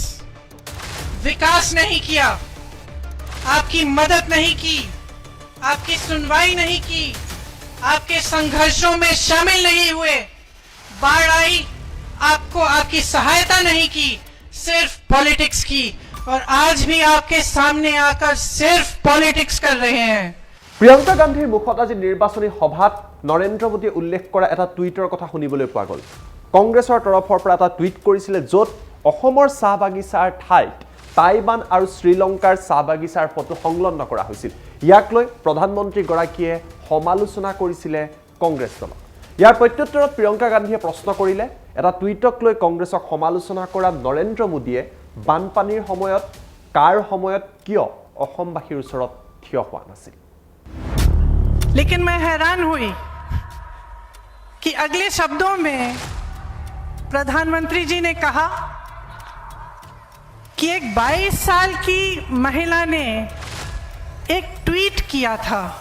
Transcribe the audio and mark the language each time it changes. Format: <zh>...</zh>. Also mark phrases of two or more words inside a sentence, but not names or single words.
<hi>विकास नहीं किया, आपकी मदद नहीं की, आपकी सुनवाई नहीं की, आपके संघर्षों में शामिल नहीं हुए। बाढ़ आई, आपको आपकी सहायता नहीं की, सिर्फ पॉलिटिक्स की। और आज भी आपके सामने आकर सिर्फ पॉलिटिक्स कर रहे हैं।</hi> <as>প্ৰিয়ংকা গান্ধীৰ মুখত আজি নিৰ্বাচনী সভাত নৰেন্দ্ৰ মোদীয়ে উল্লেখ কৰা এটা টুইটৰ কথা শুনিবলৈ পোৱা গ'ল। কংগ্ৰেছৰ তৰফৰ পৰা এটা টুইট কৰিছিলে য'ত অসমৰ চাহ বাগিচাৰ ঠাইত টাইৱান আৰু শ্ৰীলংকাৰ চাহ বাগিচাৰ ফটো সংলগ্ন কৰা হৈছিল। ইয়াক লৈ প্ৰধানমন্ত্ৰীগৰাকীয়ে সমালোচনা কৰিছিলে কংগ্ৰেছ দলক। ইয়াৰ প্ৰত্যুত্তৰত প্ৰিয়ংকা গান্ধীয়ে প্ৰশ্ন কৰিলে, এটা টুইটক লৈ কংগ্ৰেছক সমালোচনা কৰা নৰেন্দ্ৰ মোদীয়ে বানপানীৰ সময়ত কাৰ সময়ত কিয় অসমবাসীৰ ওচৰত থিয় হোৱা নাছিল?</as> <hi>लेकिन मैं हैरान हुई कि अगले शब्दों में प्रधानमंत्री जी ने कहा कि एक 22 साल की महिला ने एक ट्वीट किया था</hi>